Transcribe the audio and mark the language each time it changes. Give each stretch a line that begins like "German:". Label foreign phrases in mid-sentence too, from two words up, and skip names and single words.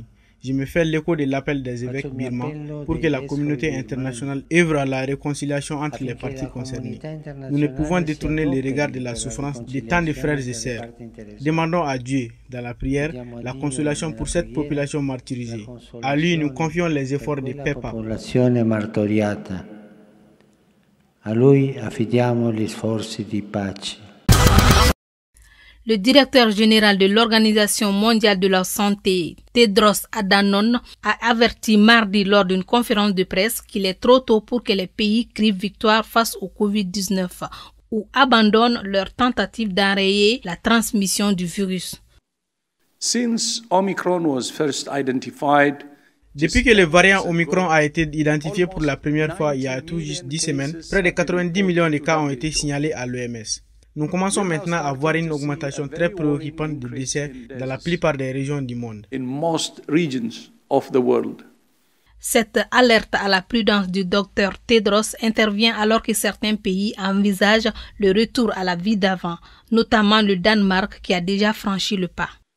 French: Je me fais l'écho de l'appel des évêques birmans pour que la communauté internationale œuvre à la réconciliation entre les parties concernées. Nous ne pouvons détourner les regards de la souffrance de tant de frères et sœurs. Demandons à Dieu, dans la prière, la consolation pour cette population martyrisée. À lui, nous confions les efforts de paix.
Italian: A lui affidiamo gli sforzi di pace.
French: Le directeur général de l'Organisation mondiale de la santé, Tedros Adhanom, a averti mardi lors d'une conférence de presse qu'il est trop tôt pour que les pays crient victoire face au Covid-19 ou abandonnent leur tentative d'enrayer la transmission du virus.
English: Since Omicron was first identified,
French: depuis que le variant Omicron a été identifié pour la première fois il y a tout juste 10 semaines, près de 90 millions de cas ont été signalés à l'OMS. Nous commençons maintenant à voir une augmentation très préoccupante de décès dans la plupart des régions du monde. Cette alerte à la prudence du docteur Tedros intervient alors que certains pays envisagent le retour à la vie d'avant, notamment le Danemark qui a déjà franchi le pas.